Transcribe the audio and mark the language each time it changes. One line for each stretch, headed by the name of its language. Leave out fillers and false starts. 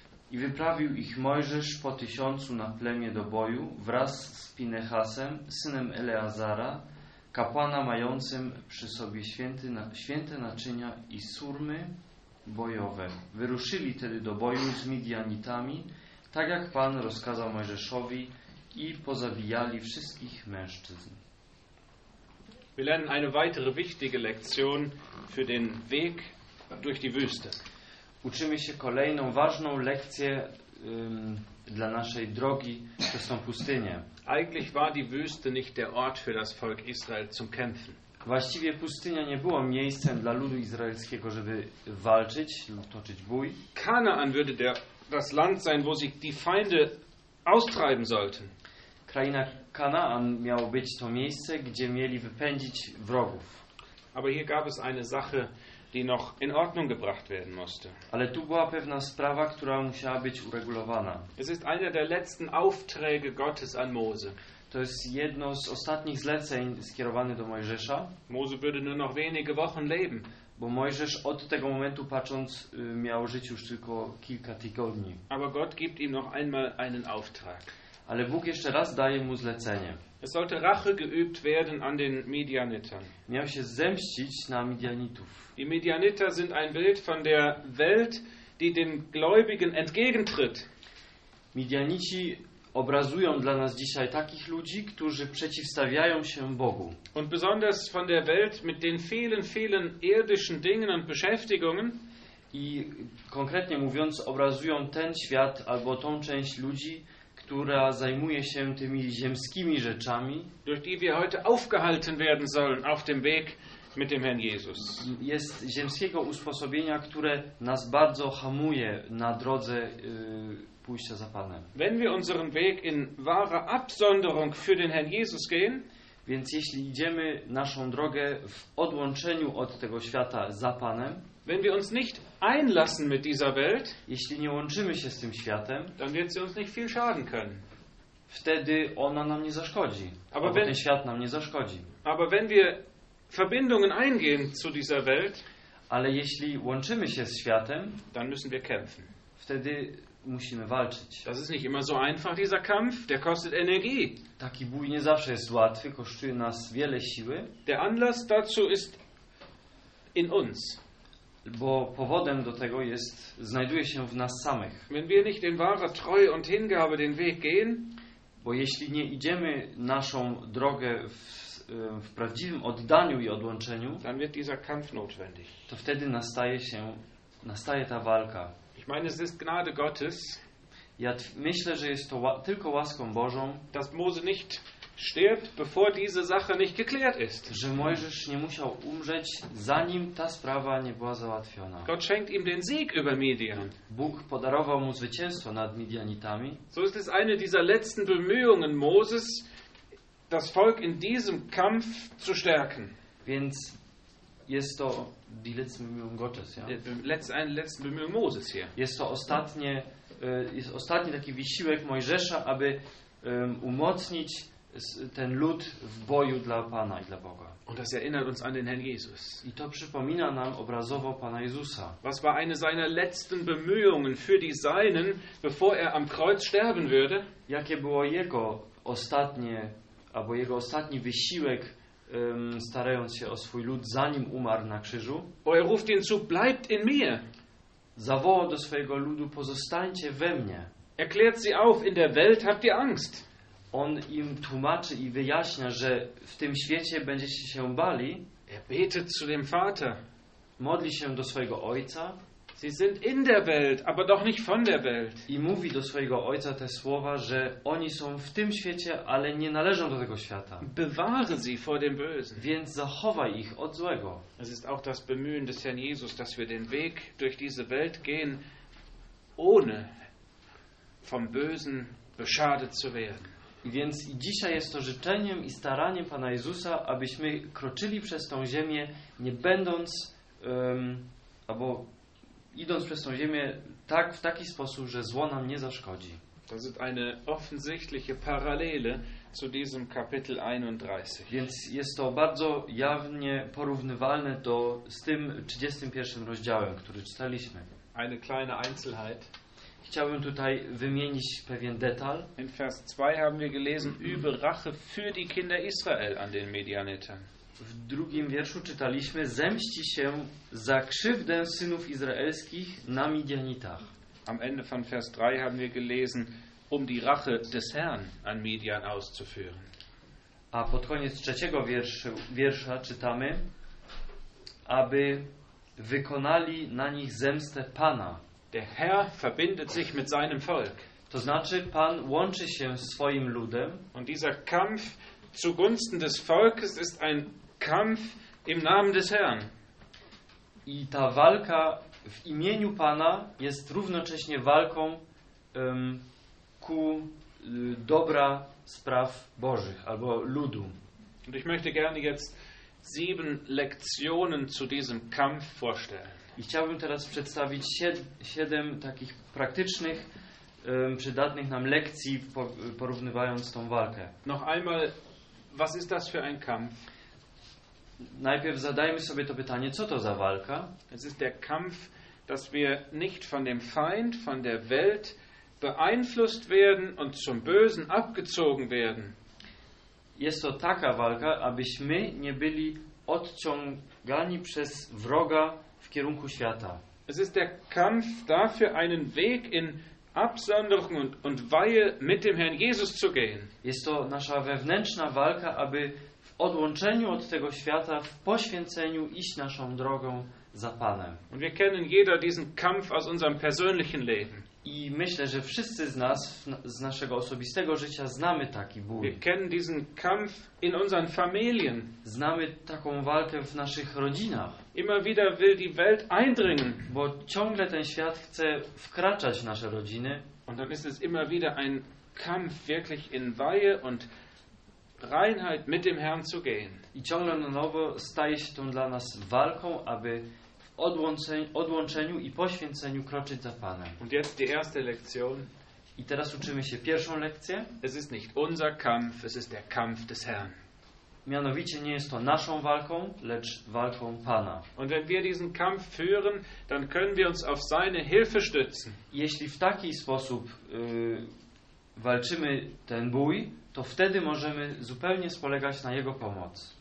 Polish: I wyprawił ich Mojżesz po 1000 na plemię do boju wraz z Pinehasem, synem Eleazara, kapłana mającym przy sobie święte naczynia i surmy bojowe. Wyruszyli tedy do boju z Midianitami, tak jak Pan rozkazał Mojżeszowi, i pozabijali wszystkich mężczyzn.
German: Wir lernen eine weitere wichtige Lektion für den Weg durch die Wüste.
Polish: Uczymy się kolejną ważną lekcję dla naszej drogi przez tą pustynię.
German: Eigentlich war die Wüste nicht der Ort für das Volk Israel zum Kämpfen.
Polish: Właściwie pustynia nie była miejscem dla ludu izraelskiego, żeby walczyć lub toczyć bój.
German: Kanaan würde das Land sein, wo sich die Feinde austreiben sollten.
Polish: Kraina Kanaan miało być to miejsce, gdzie mieli wypędzić wrogów.
German: Aber hier gab es eine Sache, die noch in Ordnung gebracht werden musste.
Polish: Ale tu była pewna sprawa, która musiała być uregulowana.
German: Es ist einer der letzten Aufträge Gottes an Mose.
Polish: To jest jedno z ostatnich zleceń skierowane do Mojżesza.
German: Mose würde nur noch wenige Wochen leben.
Polish: Bo Mojżesz od tego momentu patrząc miał żyć już tylko kilka tygodni.
German: Aber Gott gibt ihm noch einmal einen Auftrag.
Polish: Ale Bóg jeszcze raz daje mu zlecenie.
German: Es sollte Rache geübt werden an den Midianitern.
Polish: Miał się zemścić na Midianitów.
German: Die Midianiter sind ein Bild von der Welt, die den Gläubigen entgegentritt.
Polish: Midianici obrazują dla nas dzisiaj takich ludzi, którzy przeciwstawiają się Bogu.
German: Und besonders von der Welt mit den vielen, vielen irdischen Dingen und Beschäftigungen.
Polish: I konkretnie mówiąc, obrazują ten świat albo tą część ludzi, która zajmuje się tymi ziemskimi rzeczami,
German: durch die wir heute aufgehalten werden sollen auf dem Weg mit dem Herrn Jesus.
Polish: Jest ziemskiego usposobienia, które nas bardzo hamuje na drodze pójścia za Panem.
German: Wenn wir unseren Weg in wahrer Absonderung für den Herrn Jesus gehen,
Polish: więc jeśli idziemy naszą drogę w odłączeniu od tego świata za Panem,
German: wenn wir uns nicht einlassen mit dieser Welt,
Polish: jeśli nie łączymy się z tym światem,
German: dann wird sie uns nicht viel schaden können.
Polish: Wtedy ona nam nie zaszkodzi.
German: Aber
Polish: ten świat nam nie zaszkodzi.
German: Aber wenn wir Verbindungen eingehen zu dieser Welt,
Polish: ale jeśli łączymy się z światem,
German: dann müssen wir kämpfen.
Polish: Wtedy musimy walczyć.
German: Das ist nicht immer so einfach, dieser Kampf, der kostet Energie.
Polish: Taki bój nie zawsze jest łatwy, kosztuje nas wiele siły.
German: Der Anlass dazu ist in uns.
Polish: Bo powodem do tego jest, znajduje się w nas samych.
German: Wenn wir nicht in wahrer Treue und Hingabe den Weg gehen,
Polish: bo jeśli nie idziemy naszą drogę w prawdziwym oddaniu i odłączeniu,
German: dann wird dieser Kampf notwendig.
Polish: To wtedy nastaje ta walka.
German: Ich meine, es ist Gnade Gottes,
Polish: ja myślę, że jest to tylko łaską Bożą,
German: dass Mose nicht stirbt, bevor diese Sache nicht geklärt ist.
Polish: Że Mojżesz nie musiał umrzeć, zanim ta sprawa nie była załatwiona.
German: Gott schenkt ihm den Sieg über Midian.
Polish: Bóg podarował mu zwycięstwo nad Midianitami.
German: So ist es eine dieser letzten Bemühungen Moses, das Volk in diesem Kampf zu stärken.
Polish: Więc jest to
German: die letzte Bemühung Gottes, ja. Eine letzte Bemühung Moses hier.
Polish: Jest ostatni taki wysiłek Mojżesza, aby umocnić ten lud w boju dla Pana i dla Boga.
German: Und das erinnert uns an den Herrn Jesus.
Polish: I to przypomina nam obrazowo Pana Jezusa.
German: Was war eine seiner letzten Bemühungen für die Seinen, bevor er am Kreuz sterben würde?
Polish: Jakie było jego ostatnie, albo jego ostatni wysiłek, starając się o swój lud, zanim umarł na krzyżu?
German: O, er ruft ihn zu, bleibt in mir.
Polish: Zawołał do swojego ludu, pozostańcie we mnie.
German: Erklärt sie auf, in der Welt habt ihr Angst.
Polish: On im tłumaczy i wyjaśnia, że w tym świecie będziecie się bali.
German: Er betet zu dem Vater.
Polish: Modli się do swojego Ojca.
German: Sie sind in der Welt, aber doch nicht von der Welt.
Polish: I mówi do swojego Ojca te słowa, że oni są w tym świecie, ale nie należą do tego świata.
German: Bewahre sie vor dem Bösen.
Polish: Więc zachowaj ich od złego.
German: Es ist auch das Bemühen des Herrn Jesus, dass wir den Weg durch diese Welt gehen, ohne vom Bösen beschadet zu werden.
Polish: Więc i dzisiaj jest to życzeniem i staraniem Pana Jezusa, abyśmy kroczyli przez tą ziemię, nie będąc, albo idąc przez tą ziemię tak, w taki sposób, że zło nam nie zaszkodzi.
German: Das ist eine offensichtliche Parallele zu diesem Kapitel 31.
Polish: Więc jest to bardzo jawnie porównywalne do, z tym 31 rozdziałem, który czytaliśmy.
German: Eine kleine Einzelheit.
Polish: Chciałbym tutaj wymienić pewien detal.
German: In Vers 2 haben wir gelesen über Rache für die Kinder Israel an den Midianitern.
Polish: W drugim wierszu czytaliśmy, zemści się za krzywdę synów izraelskich na Midianitach.
German: Am Ende von Vers 3 haben wir gelesen, um die Rache des Herrn an Midian auszuführen.
Polish: A pod koniec trzeciego wiersza czytamy, aby wykonali na nich zemstę Pana.
German: Der Herr verbindet sich mit seinem Volk.
Polish: To znaczy, Pan łączy się z swoim ludem.
German: Und dieser Kampf zugunsten des Volkes ist ein Kampf im Namen des Herrn.
Polish: I ta walka w imieniu Pana jest równocześnie walką ku dobra spraw Bożych albo ludu.
German: Und ich möchte gerne jetzt 7 Lektionen zu diesem Kampf vorstellen.
Polish: I chciałbym teraz przedstawić 7 takich praktycznych, przydatnych nam lekcji, porównywając tą walkę.
German: Noch einmal, was ist das für ein Kampf?
Polish: Najpierw zadajmy sobie to pytanie, co to za walka?
German: Es ist der Kampf, dass wir nicht von dem Feind, von der Welt beeinflusst werden und zum Bösen abgezogen werden.
Polish: Jest to taka walka, abyśmy nie byli odciągani przez wroga w kierunku świata.
German: Es ist der Kampf dafür, einen Weg in Absonderung und Weihe mit dem Herrn Jesus zu gehen.
Polish: Jest to nasza wewnętrzna walka, aby w odłączeniu od tego świata, w poświęceniu iść naszą drogą za Panem.
German: Und wir kennen jeder diesen Kampf aus unserem persönlichen Leben.
Polish: I myślę, że wszyscy z nas, z naszego osobistego życia, znamy taki ból.
German: Wir kennen diesen Kampf in unseren Familien.
Polish: Znamy taką walkę w naszych rodzinach.
German: Immer wieder will die Welt eindringen.
Polish: Bo ciągle ten świat chce wkraczać w nasze rodziny.
German: Und dann ist es immer wieder ein Kampf wirklich in Weihe und Reinheit mit dem Herrn zu gehen.
Polish: I ciągle na nowo staje się to dla nas walką, aby w odłączeniu i poświęceniu kroczyć za Panem.
German: Und jetzt die erste Lektion.
Polish: I teraz uczymy się pierwszą lekcję.
German: Es ist nicht unser Kampf, es ist der Kampf des Herrn.
Polish: Mianowicie nie jest to naszą walką, lecz walką Pana.
German: Und wenn wir diesen Kampf führen, dann können wir uns auf seine Hilfe stützen.
Polish: Jeśli w taki sposób walczymy ten bój, to wtedy możemy zupełnie spolegać na jego pomoc.